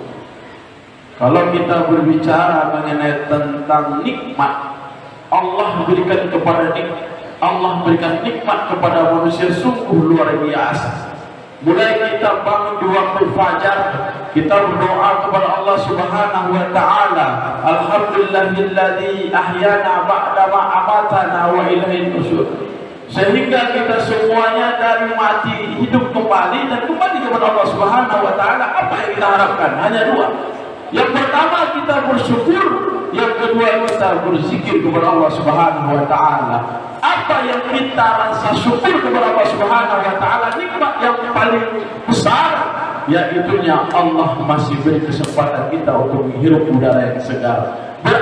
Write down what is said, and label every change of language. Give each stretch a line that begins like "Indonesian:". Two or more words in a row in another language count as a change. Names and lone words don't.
Indonesian: Kalau kita berbicara mengenai tentang nikmat, Allah berikan nikmat kepada manusia sungguh luar biasa. Mulai kita bangun di waktu fajar, kita berdoa kepada
Arabic: الله سبحانه وتعالى, الحمد لله الذي أحيانا بعد ما أماتنا وإليه النشور.
Indonesian: Sehingga kita semuanya dari mati hidup kembali dan kembali kepada
Arabic: الله سبحانه وتعالى.
Indonesian: Apa yang kita harapkan? Hanya 2. Yang pertama kita bersyukur, yang kedua kita berzikir kepada
Arabic: الله سبحانه وتعالى.
Indonesian: Apa yang kita rasa syukur kepada
Arabic: الله سبحانه وتعالى,
Indonesian: nikmat yang paling besar, yaitunya Allah masih beri kesempatan kita untuk menghirup udara yang segar.